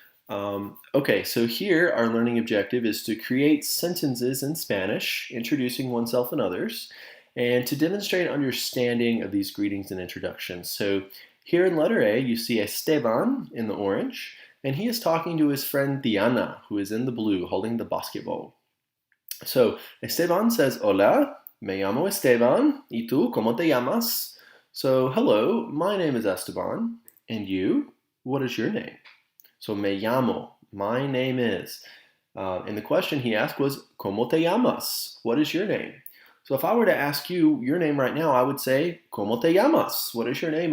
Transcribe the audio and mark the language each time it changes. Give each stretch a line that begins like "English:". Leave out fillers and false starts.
English: Okay, so here our learning objective is to create sentences in Spanish, introducing oneself and others, and to demonstrate understanding of these greetings and introductions. So here in letter A, you see Esteban in the orange, and he is talking to his friend Diana, who is in the blue, holding the basketball. So Esteban says,
Spanish: Hola, me llamo Esteban, y tú, ¿cómo te llamas?
English: So, hello, my name is Esteban, and you, what is your name? So,
Spanish: me llamo,
English: my name is. And the question he asked was,
Spanish: ¿Cómo te llamas?
English: What is your name? So if I were to ask you your name right now, I would say,
Spanish: ¿Cómo te llamas?
English: What is your name?